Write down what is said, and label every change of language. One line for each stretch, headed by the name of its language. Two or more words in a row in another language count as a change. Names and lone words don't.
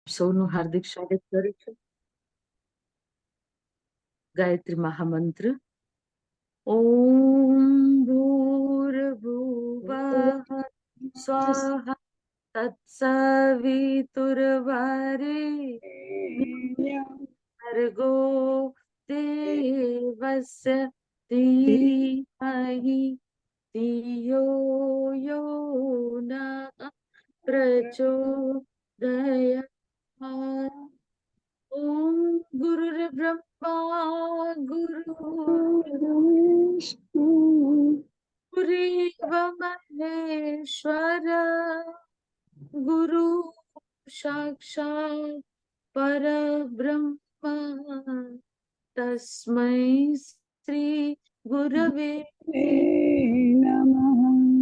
Gujarati: સૌનું હાર્દિક સ્વાગત કરું છું. ગાયત્રી મહામંત્ર.
Sanskrit: ઓમ ભૂર્ભુવઃ સ્વાહા તત્સવિતુર્વરેણ્યં ભર્ગો દેવસ્ય ધીમહિ ધિયો યો નઃ પ્રચોદયાत्. ओम गुरुर्ब्रह्मा गुरुर्विष्णु महेश्वर गुरु साक्षात् परब्रह्म तस्मै श्री गुरवे नमः.